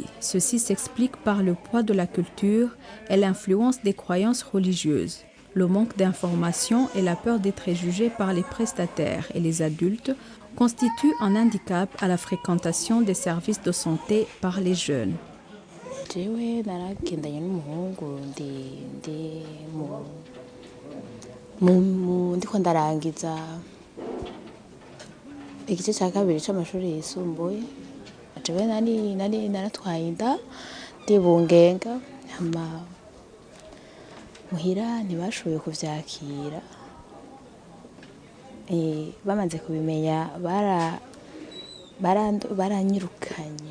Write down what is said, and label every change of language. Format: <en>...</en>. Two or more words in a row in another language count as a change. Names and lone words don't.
<fr>Ceci s'explique par le poids de la culture et l'influence des croyances religieuses. Le manque d'information et la peur d'être jugé par les prestataires et les adultes constituent un handicap à la fréquentation des services de santé par les jeunes.</fr> <rn>Igice cya kabiri cy'amashuri yisumbuye ajewe nari naratwaye inda ndibungenga muhira ntibashoboye kuvyakira bamaze kubimenya baranyirukanye.</rn>